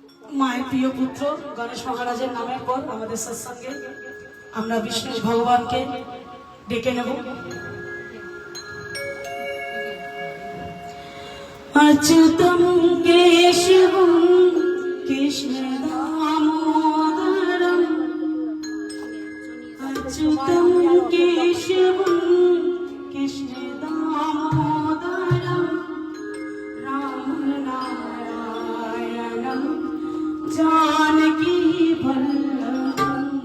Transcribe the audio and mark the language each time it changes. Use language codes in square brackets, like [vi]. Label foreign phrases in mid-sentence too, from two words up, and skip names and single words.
[bn] মায়ের প্রিয় পুত্র গণেশ মহারাজের নামের পর আমাদের সৎসঙ্গে আমরা বিষ্ণু ভগবানকে ডেকে নেব। [sa] अच्युतं केशवं कृष्णदामोदरम् अच्युतं केशवं कृष्णदामोदरम् रामनारायणं जानकी वल्लभम्